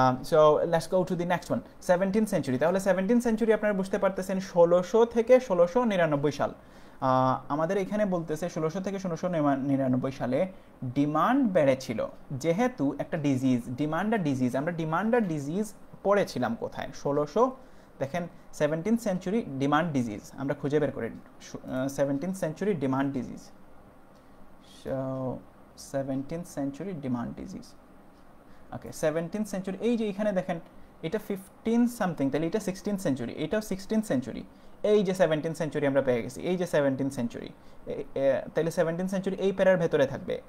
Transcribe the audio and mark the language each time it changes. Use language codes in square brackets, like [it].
[en] So let's go to the next one, 17th century. [bn] তাহলে 17th century আপনারা বুঝতে পারতেছেন 1600 থেকে 1699 সাল। আমাদের এখানে বলতেছে 1600 থেকে 1699 সালে ডিমান্ড বেড়েছিল, যেহেতু একটা ডিজিজ, ডিমান্ড আর ডিজিজ, আমরা ডিমান্ড আর ডিজিজ পড়েছিলাম কোথায়? 1600, দেখেন 17th century ডিমান্ড ডিজিজ আমরা খুঁজে বের করি। 17th century demand disease, so 17th century demand disease. ওকে, 17th century, এই যে এখানে দেখেন এটা 15 সামথিং, তাহলে এটা 16th century, এটাও 16th century। এই যে 17th century আমরা পেয়ে গেছি, এই যে 17th century, তাহলে 17th century এই প্যারার ভেতরে থাকবে।